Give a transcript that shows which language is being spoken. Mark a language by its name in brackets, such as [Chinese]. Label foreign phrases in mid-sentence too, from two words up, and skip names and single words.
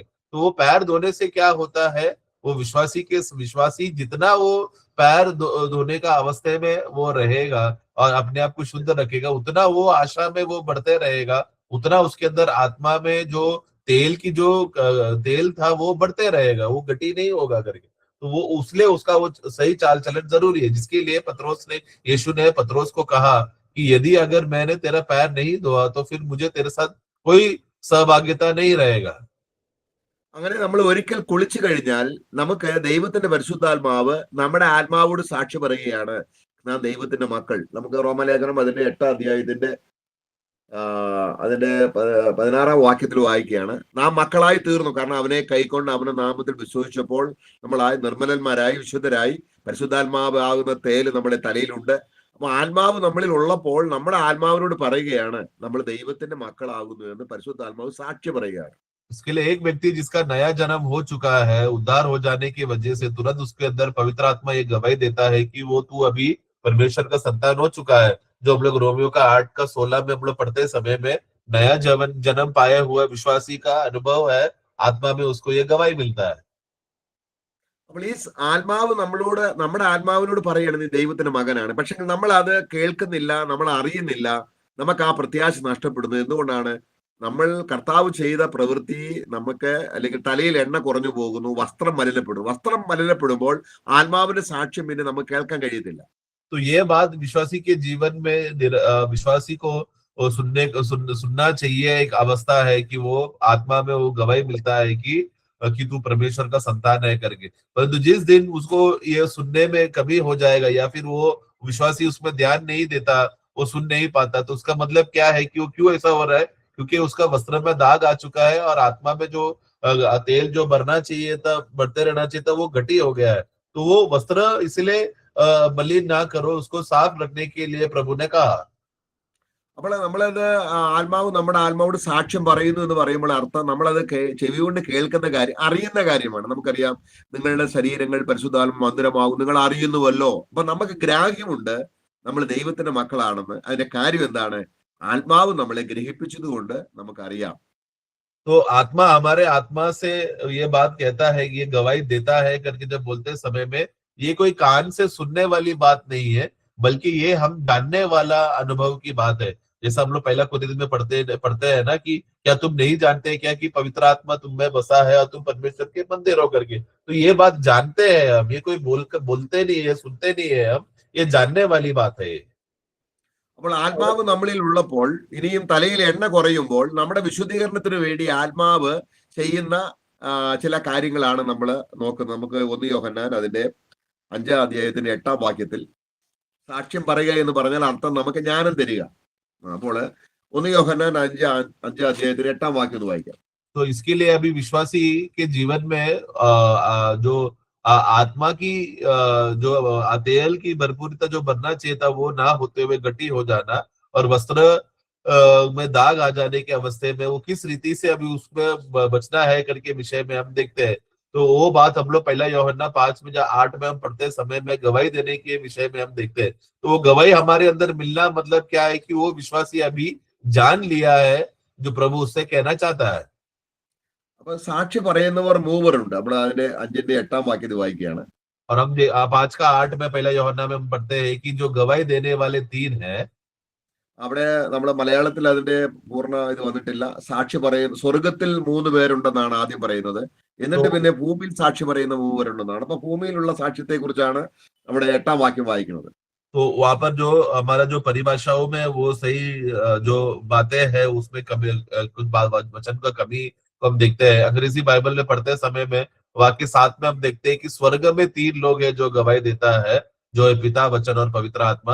[Hindi] तो वो पैर धोने से क्या होता है, वो विश्वासी जितना वो पैर धोने का अवस्था में वो रहेगा और अपने आप को शुद्ध रखेगा, उतना वो आशा में वो बढ़ते रहेगा, उतना उसके अंदर आत्मा में जो तेल की जो तेल था वो बढ़ते रहेगा, वो घटी नहीं होगा करके। तो वो उसलिए उसका वो सही चाल चलन जरूरी है, जिसके लिए यीशु ने पत्रोस को कहा कि यदि अगर मैंने तेरा पैर नहीं धोआ तो फिर मुझे तेरे साथ कोई सहभागिता नहीं रहेगा। [Malayalam] അങ്ങനെ നമ്മൾ ഒരിക്കൽ കുളിച്ചു കഴിഞ്ഞാൽ നമുക്ക് ദൈവത്തിന്റെ പരിശുദ്ധാത്മാവ് നമ്മുടെ ആത്മാവോട് സാക്ഷി പറയുകയാണ്, നാം ദൈവത്തിന്റെ മക്കൾ. നമുക്ക് റോമലേഖനം അതിന്റെ 8-ാം അധ്യായത്തിന്റെ 16-ാം വാക്യത്തിൽ വായിക്കുകയാണ്, നാം മക്കളായി തീർന്നു, കാരണം അവനെ കൈക്കൊണ്ട് അവന്റെ നാമത്തിൽ വിശ്വസിച്ചപ്പോൾ നമ്മളായി നിർമ്മലന്മാരായി വിശുദ്ധരായി. പരിശുദ്ധാത്മാവ് ആകുന്ന തേല് നമ്മുടെ തലയിലുണ്ട്. അപ്പൊ ആത്മാവ് നമ്മളിൽ ഉള്ളപ്പോൾ നമ്മുടെ ആത്മാവിനോട് പറയുകയാണ് നമ്മൾ ദൈവത്തിന്റെ മക്കളാകുന്നു എന്ന് പരിശുദ്ധാത്മാവ് സാക്ഷി പറയുകയാണ്. [Hindi] इसके लिए एक व्यक्ति जिसका नया जन्म हो चुका है, उद्धार हो जाने की वजह से तुरंत उसके अंदर पवित्र आत्मा ये गवाही देता है कि वो तू अभी परमेश्वर का संतान हो चुका है। जो हम लोग रोमियो का 8:16 में हम लोग पढ़ते समय में नया जन्म पाए हुआ विश्वासी का अनुभव है, आत्मा में उसको ये गवाही मिलता है। [Malayalam] അപ്പോൾ ഈ ആത്മാവ് നമ്മുടെ ആത്മാവിനോട് പറയണം നീ ദൈവത്തിന്റെ മകനാണ്. പക്ഷെ നമ്മൾ അത് കേൾക്കുന്നില്ല, നമ്മൾ അറിയുന്നില്ല, നമുക്ക് ആ പ്രത്യാശ നഷ്ടപ്പെടുന്നു. എന്തുകൊണ്ടാണ്? നമ്മൾ കർത്താവ് ചെയ്ത പ്രവൃത്തി നമുക്ക്, അല്ലെങ്കിൽ തലയിൽ എണ്ണ കുറഞ്ഞു പോകുന്നു, വസ്ത്രം മലിനപ്പെടുമ്പോൾ ആത്മാവിന്റെ സാക്ഷ്യം പിന്നെ നമുക്ക് കേൾക്കാൻ കഴിയത്തില്ല. [Hindi] तो ये बात विश्वासी के जीवन में विश्वासी को सुनना चाहिए। एक अवस्था है कि वो आत्मा में वो गवाही मिलता है कि कि तू परमेश्वर का संतान है करके। परंतु जिस दिन उसको ये सुनने में कमी हो जाएगा या फिर वो विश्वासी उसमें ध्यान नहीं देता, वो सुन नहीं पाता, तो उसका मतलब क्या है कि वो क्यों ऐसा हो रहा है? क्योंकि उसका वस्त्र में दाग आ चुका है और आत्मा में जो तेल जो बढ़ना चाहिए था, बढ़ते रहना चाहिए था, वो घटी हो गया है। तो वो वस्त्र इसलिए मलिन ना करो, उसको साफ रखने के लिए प्रभु ने कहा। [Malayalam] അപ്പോൾ നമ്മളത് ആത്മാവ് നമ്മുടെ ആത്മാവോട് സാക്ഷ്യം പറയുന്നു എന്ന് പറയുമ്പോൾ അർത്ഥം നമ്മളത് ചെവി കൊണ്ട് കേൾക്കുന്ന കാര്യം, അറിയുന്ന കാര്യമാണ്. നമുക്കറിയാം നിങ്ങളുടെ ശരീരങ്ങൾ പരിശുദ്ധാത്മ മന്ദിരമാകും, നിങ്ങൾ അറിയുന്നുവല്ലോ. അപ്പൊ നമുക്ക് ഗ്രാഹ്യമുണ്ട് നമ്മൾ ദൈവത്തിന്റെ മക്കളാണെന്ന്. അതിന്റെ കാര്യം എന്താണ്? ആത്മാവ് നമ്മളെ ഗ്രഹിപ്പിച്ചത് കൊണ്ട് നമുക്കറിയാം. [Hindi] तो आत्मा हमारे आत्मा से ये बात कहता है, ये गवाही देता है करके जब बोलते समय में, ये कोई कान से सुनने वाली बात नहीं है, बल्कि ये हम जानने वाला अनुभव की बात है। जैसा हम लोग पहला कुरिन्थियों में पढ़ते हैं ना कि क्या तुम नहीं जानते क्या कि पवित्र आत्मा तुम में बसा है और तुम परमेश्वर के मंदिर हो करके। तो ये बात जानते हैं हम, ये कोई बोलते नहीं है, सुनते नहीं है हम, ये जानने वाली बात है। [Malayalam] അപ്പോൾ ആത്മാവ് നമ്മളിൽ ഉള്ളപ്പോൾ ഇനിയും തലയിൽ എണ്ണ കുറയുമ്പോൾ നമ്മുടെ വിശുദ്ധീകരണത്തിന് വേണ്ടി ആത്മാവ് ചെയ്യുന്ന ചില കാര്യങ്ങളാണ് നമ്മൾ നോക്കുന്നത്. നമുക്ക് 1 യോഹന്നാൻ അതിന്റെ 5-ാം അധ്യായത്തിന്റെ 8-ാം വാക്യത്തിൽ സാക്ഷ്യം പറയുക എന്ന് പറഞ്ഞാൽ അർത്ഥം നമുക്ക് ജ്ഞാനം തരിക. അപ്പോൾ 1 യോഹന്നാൻ 5-ാം അധ്യായത്തിന്റെ 8-ാം വാക്യം ഒന്ന് വായിക്കാം. [Hindi] तो इसके लिए अभी विश्वासी के जीवन में जो आत्मा की जो तेल की भरपूरता जो बनना चाहिए था वो ना होते हुए घटी हो जाना और वस्त्र में दाग आ जाने के अवस्थे में वो किस रीति से अभी उसमें बचना है करके विषय में हम देखते हैं। तो वो बात हम लोग पहला यूहन्ना 5 में या 8 में हम पढ़ते समय में गवाही देने के विषय में हम देखते हैं। तो वो गवाही हमारे अंदर मिलना मतलब क्या है कि वो विश्वासी अभी जान लिया है जो प्रभु उससे कहना चाहता है। [Malayalam] അപ്പൊ സാക്ഷി പറയുന്നവർ മൂവരുണ്ട്. നമ്മൾ അതിന്റെ 5-ന്റെ 8-ാം വാക്യത്തിൽ വായിക്കുകയാണ്. [Hindi] और हम 5 का 8 में पहला यूहन्ना में हम पढ़ते हैं कि जो गवाही देने वाले 3 हैं। [Malayalam] അവിടെ നമ്മുടെ മലയാളത്തിൽ അതിന്റെ പൂർണ്ണ ഇത് വന്നിട്ടില്ല. സാക്ഷി പറയുന്ന സ്വർഗത്തിൽ 3 പേരുണ്ടെന്നാണ് ആദ്യം പറയുന്നത്. എന്നിട്ട് പിന്നെ ഭൂമിയിൽ സാക്ഷി പറയുന്ന 3 പേരുണ്ടെന്നാണ്. അപ്പൊ ഭൂമിയിലുള്ള സാക്ഷ്യത്തെ കുറിച്ചാണ് നമ്മുടെ 8-ാം വാക്യം വായിക്കുന്നത്. [Hindi] तो वहां पर जो हमारा जो परिभाषाओं में वो सही जो बातें हैं उसमें कमी कुछ वचन का कमी को हम देखते हैं। अंग्रेजी बाइबल में पढ़ते समय में वाक्य 7 में हम देखते हैं कि स्वर्ग में 3 लोग हैं जो गवाही देता है, जो है पिता, वचन और पवित्र आत्मा।